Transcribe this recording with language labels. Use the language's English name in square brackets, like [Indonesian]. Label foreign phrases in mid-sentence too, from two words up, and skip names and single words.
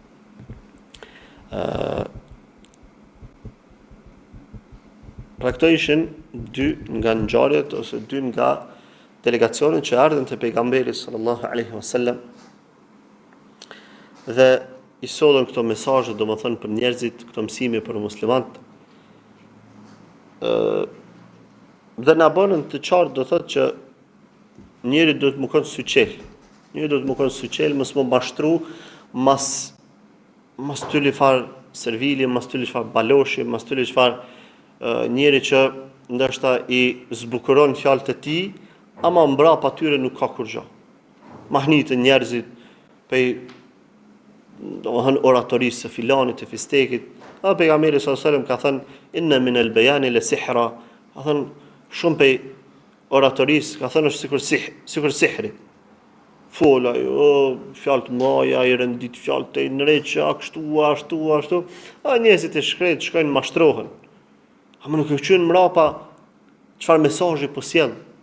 [Albanian] Pra këto ishin dy nga ngjarjet ose dy nga delegacionet që ardhen te pejgamberi [Arabic] صلى الله عليه وسلم [Albanian] dhe i sollën këto mesazhe, domethënë për njerëzit, këto mësime për muslimanët. Dhe na bënën të qartë, do thotë që njeri duhet të mëkon syçel. Mos më mashtru mas tyli far servili, mas tyli far baloshi, mas tyli far njeri që ndërshëta i zbukuron fjalët e tij, ama mbrapa tyre nuk ka kur gjë. Mahnitë njerëzit pej domethënë oratorisë së filanit, të fistekit. Pejgamberi [Arabic] صلى الله عليه وسلم [Albanian] ka thënë [Arabic] إن من البيان لسحرا. [Albanian] Ka thënë shumë pej oratorisë, ka thënë është sikur sihri. Fola, fjalë të mëdha, i rendit fjalë të nëreqa, ashtu. Njerëzit e shkret shkojnë mashtrohen. Ama nuk e qenë mrapa çfarë mesazhi po sjell.